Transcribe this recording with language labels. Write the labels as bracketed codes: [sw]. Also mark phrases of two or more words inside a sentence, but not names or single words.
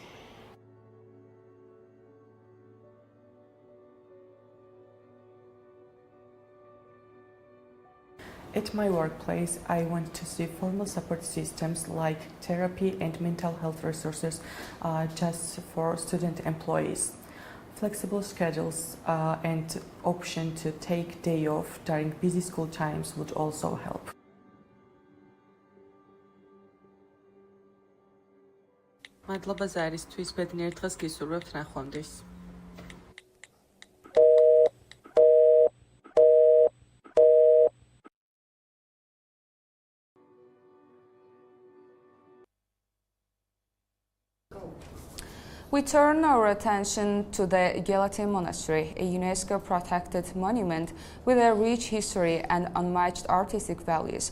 [en] At my workplace, I want to see formal support systems like therapy and mental health resources just for student employees. Flexible schedules and option to take day off during busy school times would also help. [ka] მადლობა ზარისთვის, ბედნიერ დღეს გისურვებთ, ნახვამდის. [en] We turn our attention to the Gelati Monastery, a UNESCO-protected monument with a rich history and unmatched artistic values.